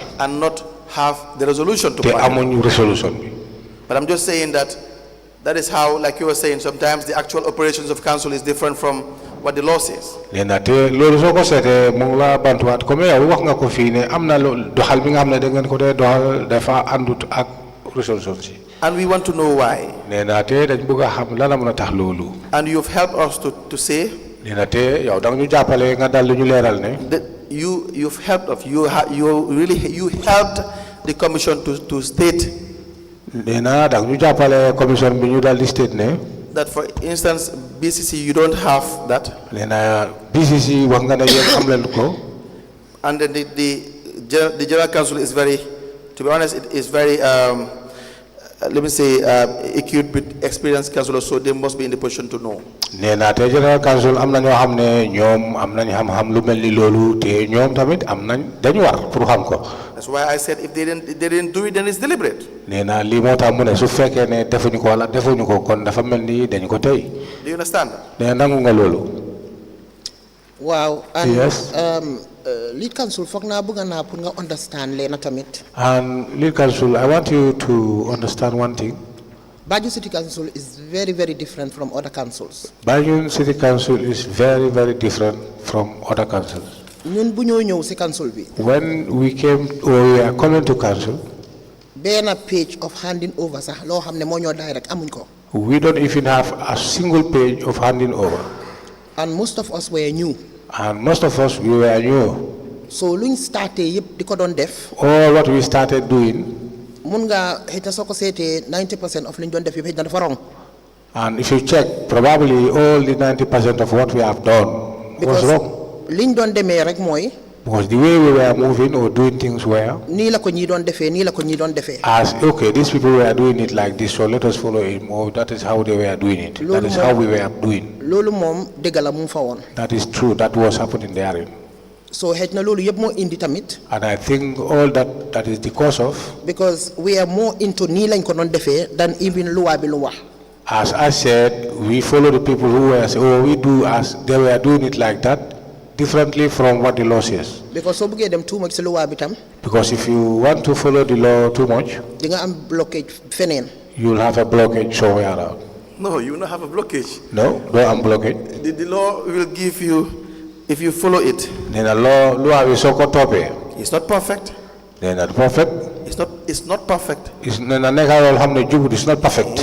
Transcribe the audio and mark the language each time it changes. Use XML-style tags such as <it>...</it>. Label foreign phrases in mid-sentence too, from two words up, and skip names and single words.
<en>and not have the resolution to te point.</en> <wo>amuñu resolution bi.</wo> <en>But I'm just saying that is how, like you were saying, sometimes the actual operations of council is different from what the law says.</en> <wo>Nena te loolu soo ko seetee mu ngi la bantuwaat comme yow wax nga ko fii ne am na doxal bi nga xam ne da ngeen ko dee doxal dafa àndut ak resolution si.</wo> <en>And we want to know why.</en> <wo>Nena te dañ bëgg a xam lan la mën a tax loolu.</wo> <en>And you've helped us to say.</en> <wo>Nena te yow da nga ñu jàppale nga dal ñu leeral ne.</wo> <en>That you've helped us. You helped the commission to state.</en> <wo>Nena da nga ñu jàppale commission bi ñu dal di state ne.</wo> <en>That for instance, BCC you don't have that.</en> <wo>Nena BCC wax nga ne yéen xam leen ko.</wo> <en>And then the general council is very, to be honest, it is very let me say acute with experienced councillors, so they must be in the position to know.</en> <wo>Nena te general council am na ñoo xam ne ñoom am nañ xam-xam lu mel ni loolu te ñoom tamit am nañ dañu war pour xam ko.</wo> <en>That's why I said if they didn't do it, then it's deliberate.</en> <wo>Nena lii moo tax mu ne su fekkee ne defuñu ko wala defuñu ko kon dafa mel ni dañu ko tey.</wo> <en>Do you understand?</en> <wo>Nena nangu nga loolu.</wo> <en>Wow. And yes. Lead council</en> <wo>foog naa bëgg naa pour nga understand leen tamit.</wo> <en>And lead council, I want you to understand one thing. Banjul City Council is very, very different from other councils. Banjul City Council is very, very different from other councils.</en> <wo>ñun bu ñoo ñëw ci council bi.</wo> <en>When we came or we are coming to council.</en> <wo>benn</wo> <en>page of handing over</en> <wo>sax loo xam ne moo ñoo direct amuñ ko.</wo> <en>We don't even have a single page of handing over. And most of us were new. And most of us, we were new.</en> <wo>So luñ starté yëpp di ko doon def.</wo> <en>All what we started doing.</en> <wo>mun nga xëy na soo ko seetee 90% of liñ doon def yëpp xëy na dafa wrong.</wo> <en>And if you check, probably all the 90% of what we have done was wrong.</en> <wo>liñ doon demee rek mooy.</wo> <en>Because the way we were moving or doing things were,</en> <wo>nii la ko ñii doon defee nii la ko ñii doon defee.</wo> <en>as okay, these people were doing it like this, so let us follow him. Or that is how they were doing it. That is how we were doing.</en> <wo>loolu moom dëgg la mu fa woon.</wo> <en>That is true. That was happening there.</en> <wo>so xëj na loolu yëpp moo indi tamit.</wo> <en>And I think all that is the cause of. because we are more into</en> <wo>nii lañ ko doon defee</wo> <en>than even</en> <wo>luwa bi lu wax.</wo> <en>As I said, we follow the people who were saying, oh, we do as they were doing it like that, differently from what the law says.</en> <wo>because so bëggee dem</wo> <en>too much</en> <wo>si luwa bi tam.</wo> <en>Because if you want to follow the law too much,</en> <wo>di nga am blockage feneen.</wo> <en>you will have a blockage somewhere around. No, you will not have a blockage. No, don't have blockage. The law will give you, if you follow it. Then the law is so called. It's not perfect. Then the perfect. It's not perfect. It's not perfect.</en>